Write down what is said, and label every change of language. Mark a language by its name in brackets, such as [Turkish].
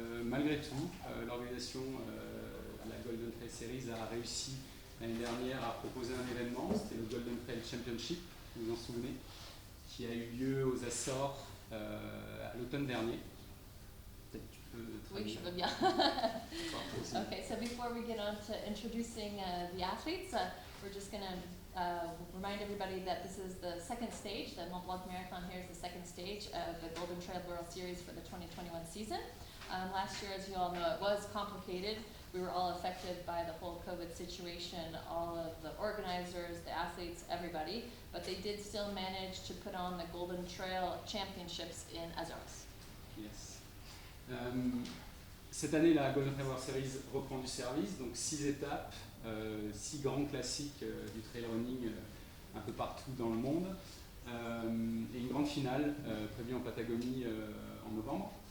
[French] Malgré tout, l'organisation de la Golden Trail Series a réussi l'année dernière à proposer un événement, c'était le Golden Trail Championship, vous vous en souvenez, qui a eu lieu aux Açores à l'automne dernier. Peut-être tu peux Oui, je veux bien. [English] Okay, so before we get on to introducing the athletes, we're just going to remind everybody that this is the 2nd stage. The Mont Blanc Marathon here is the 2nd stage of the Golden Trail World Series for the 2021 season. Last year, as you all know, it was complicated. We were all affected by the whole COVID situation, all of the organizers, the athletes, everybody, but they did still manage to put on the Golden Trail Championships in Azores. Yes. [French] Cette année, la Golden Trail World Series reprend du service, donc 6 étapes, 6 grands classiques du trail running un peu partout dans le monde, et une grande finale prévue en Patagonie en novembre.